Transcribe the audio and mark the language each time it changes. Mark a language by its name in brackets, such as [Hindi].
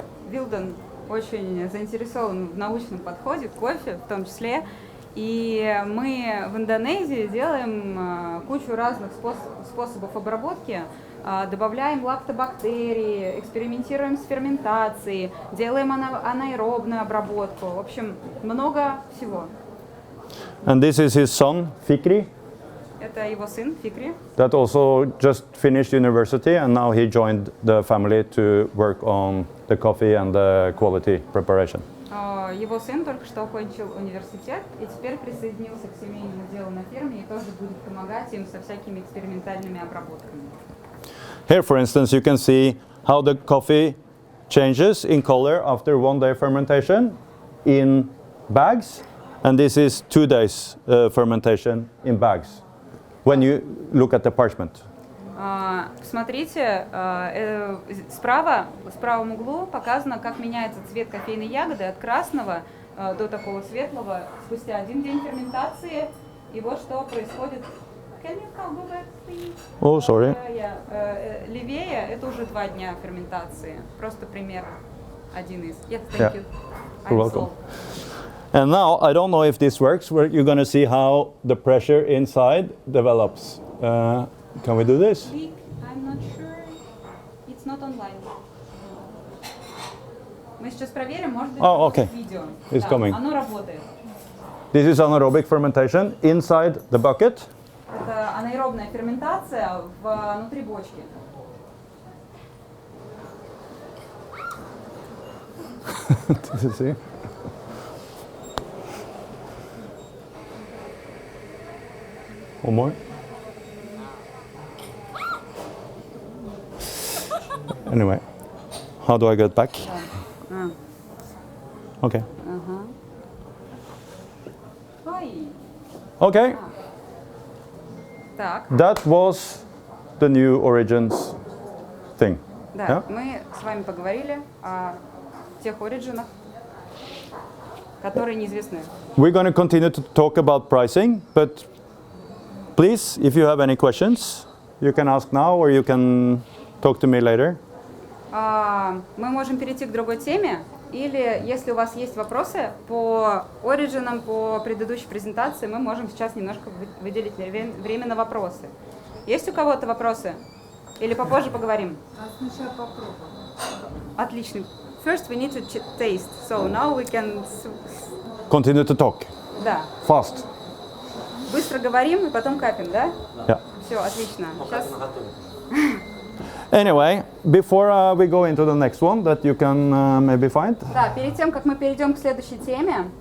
[Russian] Вилдан очень заинтересован в научном подходе к кофе, в том числе. И мы в Индонезии делаем кучу разных способов обработки, добавляем лактобактерии, экспериментируем с ферментацией, делаем анаэробную обработку. В общем, много всего. [English] And this is his son, Fikri. [Russian] Это его сын, Фикри. [English] That also just finished university, and now he joined the family to work on the coffee and the quality preparation. [Russian] Его сын только что окончил университет и теперь присоединился к семейному делу на ферме и тоже будет помогать им со всякими экспериментальными обработками. [English] Here, for instance, you can see how the coffee changes in color after 1 day fermentation in bags, and this is 2 days fermentation in bags when you look at the parchment. [Russian] Смотрите, справа, в правом углу показано, как меняется цвет кофейной ягоды от красного до такого светлого спустя 1 день ферментации. И вот что происходит. [English] Can you go back, please? Oh, sorry. [Russian] Левее это уже 2 дня ферментации. Просто пример один из. [English] Yes, thank Yeah. you. You're welcome. And now, I don't know if this works, where you're going to see how the pressure inside develops. Can we do this? I'm not sure. It's not online. [Russian] Мы сейчас проверим, может быть, [English] okay. [Russian] видео. [English] It's coming. [Russian] Оно работает. [English] This is anaerobic fermentation inside the bucket. [Russian] Это анаэробная ферментация внутри бочки. [English] Did you see? One more. Anyway, how do I get back? Okay. Ой. Okay. [Russian] Так, [English] That was the new origins thing. [Russian] да, [English] Yeah? [Russian] мы с вами поговорили о тех оригинах, которые неизвестны. [English] We're going to continue to talk about pricing, but please, if you have any questions, you can ask now or you can talk to me later. [Russian] Мы можем перейти к другой теме, или если у вас есть вопросы по оригинам, по предыдущей презентации, мы можем сейчас немножко выделить время на вопросы. Есть у кого-то вопросы? Или попозже поговорим? Сначала попробуем. Отлично. [English] First we need to taste, so now we can... Continue to talk. [Russian] Да. [English] Fast. [Russian] Быстро говорим и потом капим, да? [English] Yeah. [Russian] Все, отлично. Сейчас... [English] Anyway, before we go into the next one that you can maybe find. [Russian] Да, перед тем, как мы перейдем к следующей теме,